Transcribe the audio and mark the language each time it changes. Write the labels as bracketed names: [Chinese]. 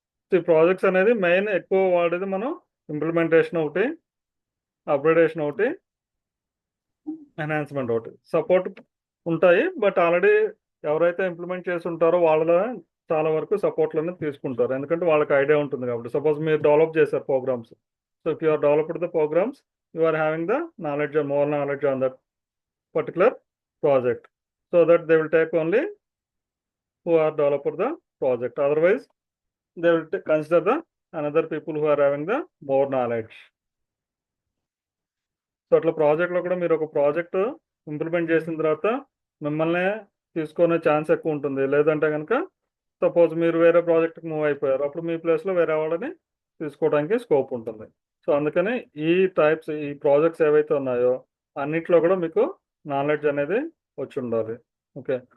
[Telugu] So ఈ projects అనేది main ఎక్కువ వాడేది మనం ఇంప్లిమెంటేషన్ ఒకటి, అప్గ్రేడేషన్ ఒకటి, ఎన్హాన్స్మెంట్ ఒకటి. సపోర్ట్ ఉంటాయి, బట్ ఆల్రెడీ ఎవరైతే ఇంప్లిమెంట్ చేసి ఉంటారో వాళ్ళ చాలా వరకు సపోర్ట్లు అనేది తీసుకుంటారు, ఎందుకంటే వాళ్ళకి ఐడియా ఉంటుంది కాబట్టి. సపోజ్ మీరు డెవలప్ చేశారు programmes, [English] So if you are developed the programs, you are having the knowledge, more knowledge on that particular project, so that they will take only who are developer the project, otherwise they will consider the another people who are having the more knowledge. [Telugu] So అట్లా ప్రాజెక్ట్లో కూడా మీరు ఒక project implement చేసిన తర్వాత మిమ్మల్ని తీసుకునే chance ఎక్కువ ఉంటుంది. లేదంటే కనుక సపోజ్ మీరు వేరే ప్రాజెక్ట్కి మూవ్ అయిపోయారు, అప్పుడు మీ ప్లేస్లో వేరే వాళ్ళని తీసుకోవడానికి స్కోప్ ఉంటుంది. సో అందుకని ఈ టైప్స్, ఈ ప్రాజెక్ట్స్ ఏవైతే ఉన్నాయో అన్నిట్లో కూడా మీకు నాలెడ్జ్ అనేది వచ్చి ఉండాలి. ఓకే.